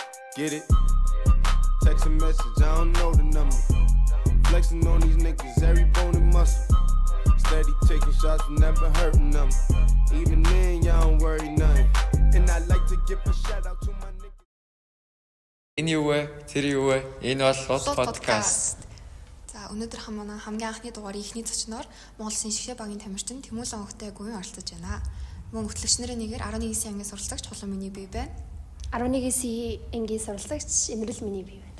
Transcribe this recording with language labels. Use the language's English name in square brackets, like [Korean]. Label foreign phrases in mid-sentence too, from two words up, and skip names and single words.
[English] Get it? Text a message, I don't know the number. Flexing on these niggas, every bone and muscle. Steady taking shots, never hurting them. Even then, y'all don't worry nothing. And I like to give a shout out to my niggas. [Mongolian] Энэ юу вэ? Тэр юу вэ? Энэ бол Лут подкаст. За өнөөдөр хамгийн анхны дугаарыг эхний зочноор Монгол Шинжлэхээ багийн тамирчин Тэмүүлэн охтой гуйн оролцож байна. Мөн хөтлөгч нарын нэгээр 11 ангиас суралцагч Хулан миний бие байна. 11 ангиас суралцагч Эмрэл миний бие байна.